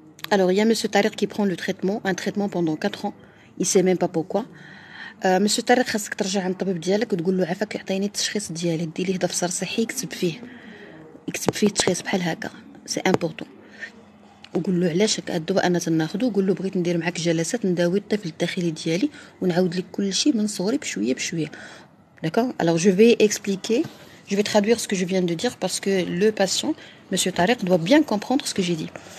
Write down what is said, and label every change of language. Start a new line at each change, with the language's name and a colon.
French: Alors, il y a Monsieur Tariq qui prend le traitement, un traitement pendant 4 ans. Il ne sait même pas pourquoi.
Arabic: Monsieur Tariq, خاصك ترجع عند الطبيب ديالك وتقول له عافاك يعطيني التشخيص ديالي، دير ليه دفتر صحي يكتب فيه التشخيص بحال هكا، سي امبورطون. وقول له علاش هاد الدواء انا تناخذو، قول له بغيت ندير معاك جلسات نداوي الطفل الداخلي ديالي ونعاود لك كل شيء من صغري بشويه بشويه.
French: D'accord? Alors je vais expliquer, je vais traduire ce que je viens de dire parce que le patient, monsieur Tariq, doit bien comprendre ce que j'ai dit.